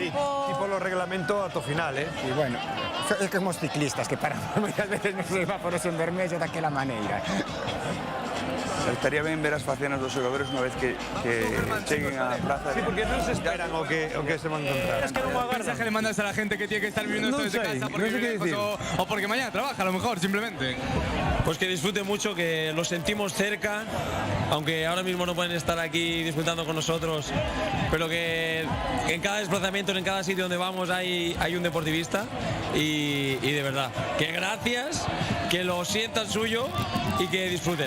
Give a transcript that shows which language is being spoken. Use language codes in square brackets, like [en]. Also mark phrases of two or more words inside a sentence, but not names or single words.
[gl] E polo reglamento ata o final, E bueno, é como os ciclistas que paran moitas veces nos semáforos en vermello daquela maneira. Estaría ben ver as facianas dos xogadores unha vez que cheguen á plaza. Sí, porque non se esperan o que se van a encontrar. Es que non me agardas. [es] ¿Qué mensaje le mandas a la gente que tiene que estar viviendo esto desde casa o porque mañana trabaja, a lo mejor, simplemente? Pues que disfrute mucho, que lo sentimos cerca, aunque ahora mismo no pueden estar aquí disfrutando con nosotros, pero que en cada desplazamiento, en cada sitio donde vamos hay un deportivista y de verdad, que gracias, que lo sientan suyo y que disfruten.